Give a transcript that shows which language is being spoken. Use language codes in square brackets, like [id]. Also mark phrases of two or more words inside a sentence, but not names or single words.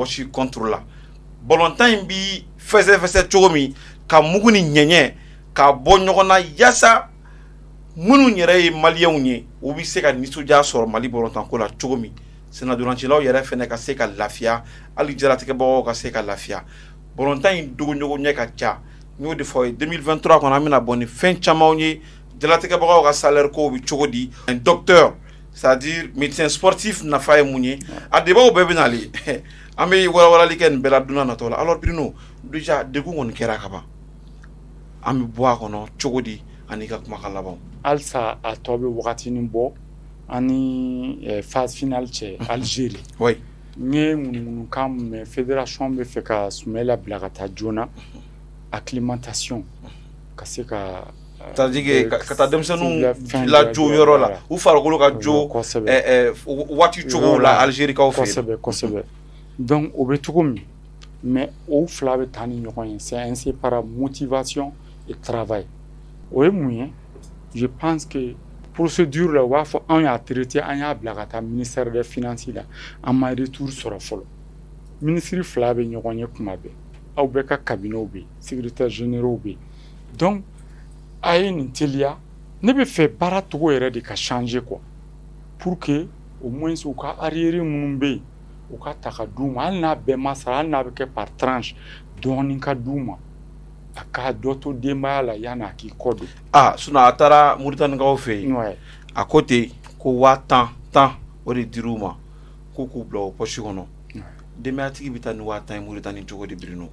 [fr] si contrôler [bm] ballontan in bi fɛsɛfɛsɛ cogo min ka mugu ni ɲɛɲɛ ka bɔ ɲɔgɔn na yaasa minnu yɛrɛ ye maliyɛnw ye u bɛ se ka nisɔndiya sɔrɔ Mali ballontan ko la cogo min senadolancilaw yɛrɛ fɛnɛ ka se ka lafiya hali jaratigɛbagaw ka se ka lafiya ballontan in dogoɲɔgɔn ɲɛ ka ca n y'o de fɔ ye 2023 kɔnɔ an bɛna bɔ ni fɛn camanw ye jaratigɛbagaw ka salaire ko bɛ cogo di [fr] un docteur c'est-à-dire médecin sportif [bm] nafa ye mun ye a debaw bɛɛ bɛ nale an bɛ walawalali kɛ nin bɛɛ la don nataw la alors Bruno déjà degun kɔni kɛra ka ban an bɛ bɔ a kɔnɔ cogo di ani ka kumakan laban halisa a tɔ bɛ wagatinin bɔ ani [fr] phase finale [bm] cɛ Algérie n ye ŋunuŋunukan min mɛn fédération bɛ fɛ ka Soumaïla bila ka taa joona acclimatation ka se ka c'est-à-dire ka taa denmisɛnninw lajo yɔrɔ la u farikolo ka jo waati cogo la Algérie kaw fɛ kosɛbɛ donc o bɛ cogo min mais o fila bɛ taa ni ɲɔgɔn ye [fr] c'est ainsi par motivation et travail [bm] o ye mun ye [fr] je pense que procédure [bm] la u b'a fɔ anw y'a traité an y'a bila ka taa [fr] ministère des finances [bm] la an ma retour sɔrɔ fɔlɔ ministre fila bɛ ɲɔgɔn ye kuma bɛɛ aw bɛɛ ka cabinets bɛ yen [fr] secrétaires généraux [bm] bɛ yen donc a ye nin teliya ne bɛ fɛ baara togo yɛrɛ de ka changer quoi [fr] pour que au moins [bm] u ka arrière minnu bɛ yen u ka ta ka d'u ma hali n'a bɛɛ ma sara hali n'a bɛ kɛ [fr] par tranche [bm] dɔɔnin ka d'u ma a ka dɔ to denbaya la yanni a k'i kɔ don. sinon a taara Moritanikaw fɛ yen a ko ten ko 10,000 o de dir'u ma ko k'u bila o poche kɔnɔ denbayatigi bɛ taa ni 10,000 Moritani cogo di Bruno.